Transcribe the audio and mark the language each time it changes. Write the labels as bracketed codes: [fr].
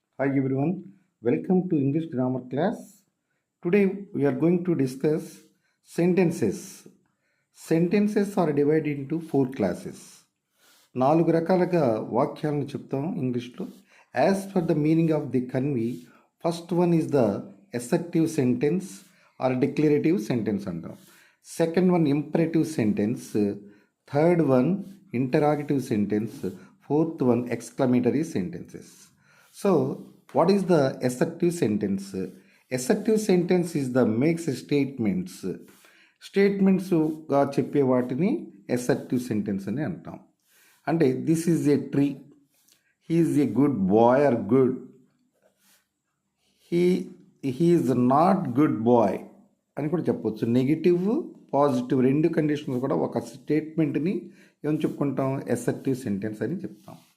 [en] Hi everyone, welcome to English grammar class. Today we are going to discuss sentences. Sentences are divided into four classes. [te] నాలుగు రకాలుగా వాక్యాలను చెప్తాం ఇంగ్లీష్లో. [en] as per the meaning of the convey, first one is the assertive sentence or declarative sentence [te] అంటాం. [en] Second one imperative sentence, third one interrogative sentence, fourth one exclamatory sentences. So, what is the assertive sentence? Assertive sentence is the makes statements. [te] స్టేట్మెంట్స్గా చెప్పే వాటిని assertive sentence అని అంటాం. అంటే [en] this is a tree, he is a good boy or good, is not good boy [te] అని కూడా చెప్పవచ్చు. Negative positive రెండు conditions కూడా ఒక స్టేట్మెంట్ని ఏమని చెప్పుకుంటాం, అసర్టివ్ సెంటెన్స్ అని చెప్తాం.